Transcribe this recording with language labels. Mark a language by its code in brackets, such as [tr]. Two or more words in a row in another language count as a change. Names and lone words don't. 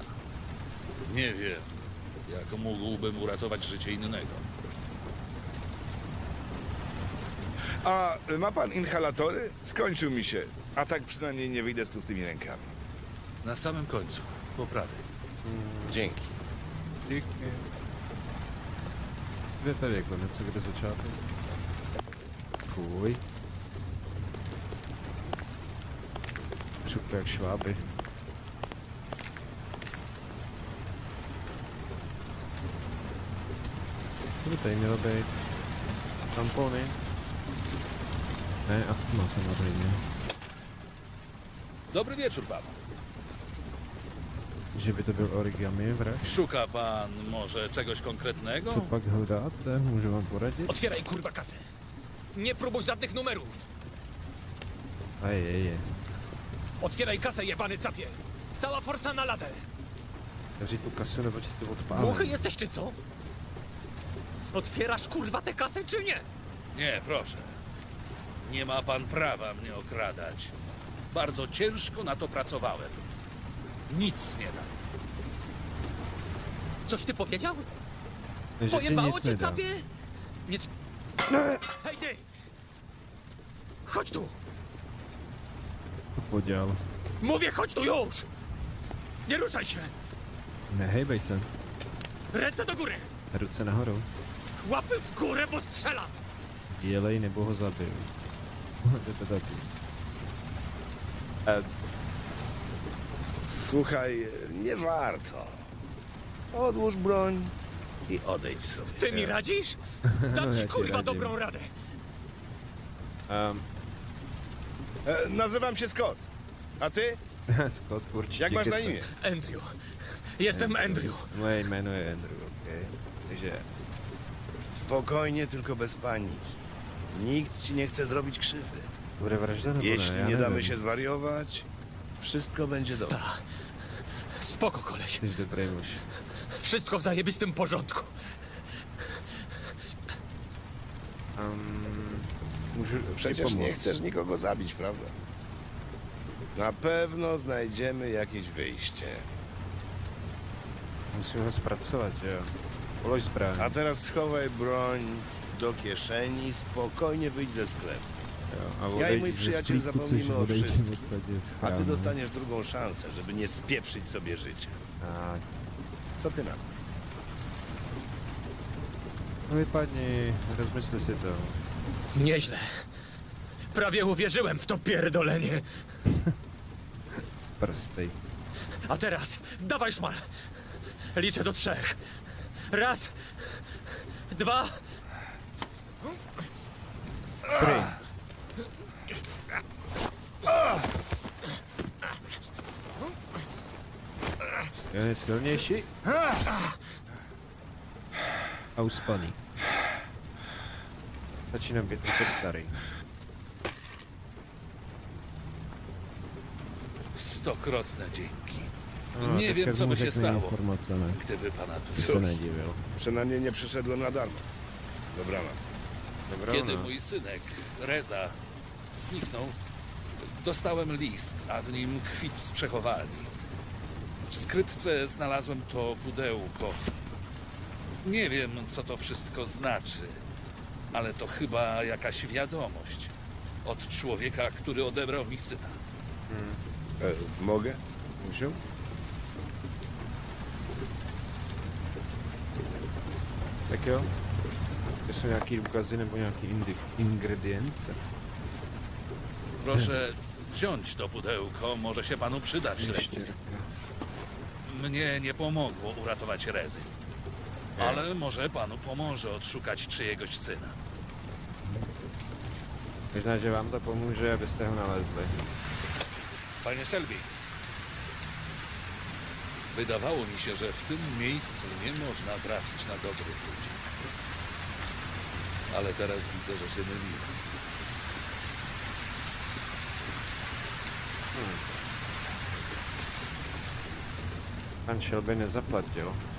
[pl] Nie wiem, jak mógłbym uratować życie innego. A ma pan inhalatory? Skończył mi się. A tak przynajmniej nie wyjdę z pustymi rękami. Na samym końcu, po prawej. Dzięki. Dzięki. [cs] Kde tady konec, kde začátek? Fuj. Šup jak šváby. Co by tady mělo být? Tampony? Ne, astma samozřejmě. [pl] Dobry wieczór panu. [cs] Že by to byl origami wrach? [pl] Szuka pan może czegoś konkretnego? [cs] Co pak hledáte? Můžu vám poradit? [pl] Otwieraj kurwa kasę. Nie próbuj żadnych numerów. Ajeje. Otwieraj kasę, jebany capie. Cała forsa na ladę. [cs] Otevřít tu kasu nebo ci to odpálím? [pl] Głuchy jesteś czy co? Otwierasz kurwa tę kasę czy nie? Nie, proszę. Nie ma pan prawa mnie okradać. Bardzo ciężko na to pracowałem. Nic nie dam. Coś ty powiedział? Że ci Pojebało nic cię nie da. capie? Nie... Hej ty! Chodź tu! [cs] To podělal. [pl] Mówię, chodź tu już! Nie ruszaj się! [cs] Nehejbej se. [pl] Ręce do góry! [cs] Ruce nahoru. [pl] Łapy w górę, bo strzelam! [cs] Dělej nebo ho zabiju. To taky. [pl] Słuchaj, nie warto. Odłóż broń i odejdź sobie. Ty mi radzisz? Dam ci ja ci kurwa radzę. dobrą radę. Nazywam się Scott. A ty? [cs] Scott, určitě. [pl] Jak masz na imię? Andrew. Jestem Andrew. [cs] Moje jméno je Andrew, okej. Takže... [pl] Spokojnie, tylko bez paniki. Nikt ci nie chce zrobić krzywdy. [cs] Bude vražda nebo [pl] Jeśli [cs] ne? Ja [pl] nie damy [cs] nevím. [pl] się zwariować, wszystko będzie dobrze. Spoko, koleś. [cs] Jsi dobrý muž. [pl] Wszystko w zajebistym porządku. [cs] Můžu [pl] Przecież nie [cs] pomóc. [pl] chcesz nikogo zabić, prawda? Na pewno znajdziemy jakieś wyjście. [cs] Musím ho zpracovat, že jo? Polož zbraň. [pl] A teraz schowaj broń do kieszeni, spokojnie wyjdź ze sklepu. [cs] Jo, [pl] Ja i odejdź mój ze przyjaciel sklepu, zapomnimy [cs] což [pl] o odejdź wszystkim. [cs] od sadě z [pl] A ty [cs] chrámu. [pl] dostaniesz drugą szansę, żeby nie spieprzyć sobie życia. Tak. Co ty na to? [cs] No vypadni, rozmysli si to. [pl] Nieźle. Prawie uwierzyłem w to pierdolenie. Prstej. A teraz dawaj szmal. Liczę do 3. 1, 2, [cs] Dobrý. Je silnější. A uspaný. Začínám být trochu starý. [pl] 100krotne dzięki. No, Nie wiem, co by się stało, [cs] informace, ne? [pl] gdyby pana tu Co? nie [cs] Se nedivil. [pl] Przynajmniej nie przyszedłem na darmo. Dobranoc. Kiedy mój synek, Reza, zniknął, dostałem list, a w nim kwit z przechowalni. W skrytce znalazłem to pudełko. Nie wiem, co to wszystko znaczy, ale to chyba jakaś wiadomość od człowieka, który odebrał mi syna. Mogę? Můžu? Tak jo. To jsou nějaký důkazy nebo nějaký ingredience? Proszę wziąć to pudełko, może się panu przydać w śledztwie. Mnie nie pomogło uratować Rezy, ale może panu pomoże odszukać czyjegoś syna. [cs] Možná, že vám to pomůže, abyste ho nalezli. [pl] Panie Shelby, wydawało mi się, że w tym miejscu nie można trafić na dobrych ludzi. Ale teraz widzę, że się myliłem. [cs] Pan Shelby nezaplatil.